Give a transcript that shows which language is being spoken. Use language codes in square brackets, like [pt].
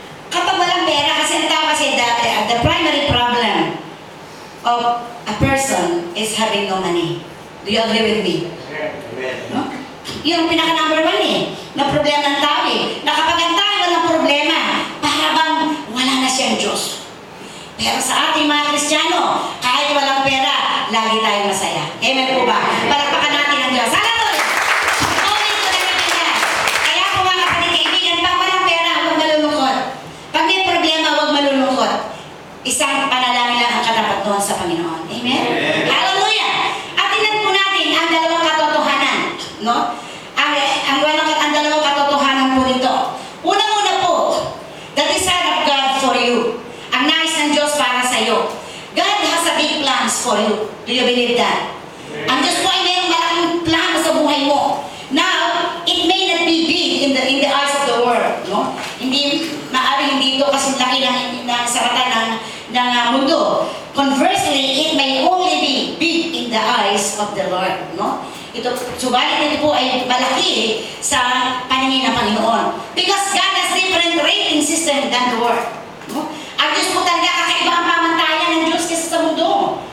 [tl] Kapag walang pera, kasi ang tao kasi [en] the primary problem of a person is having no money. Do you agree with me? No? [tl] Yung pinaka-number 1 na problema ng tao na kapag ang tao walang problema, para bang wala na siyang Diyos. Pero sa ating mga Kristiyano, kahit walang pera, lagi tayong masaya. Amen po ba? Palakpakan natin ang Diyos. Hallelujah! Amen po na kaibigan. Kaya po mga kapatid kaibigan, pag walang pera, huwag malulungkot. Pag may problema, huwag malulungkot. Isang panalangin lang ang katapat doon sa Panginoon. Amen? Hallelujah! At tingnan po natin ang dalawang katotohanan. No? Ang dalawang katotohanan po nito. Unang-una po, [en] the desire of God for you. [tl] Ang nais ng Diyos para sa iyo. [en] God has a big plans for you. Do you believe that? [tl] Ang Diyos po ay mayroong malaking plano sa buhay mo. [en] Now, it may not be big in the eyes of the world. No? [tl] Hindi ito kasi laki ng saratan ng mundo. [en] Conversely, it may only be big in the eyes of the Lord. No? [tl] Subalit ito po ay malaki sa paningin ng Panginoon. [en] Because God has different rating system than the world. No? [tl] Ang Diyos po talaga kakaiba ang pamantayan ng Diyos kaysa sa mundo.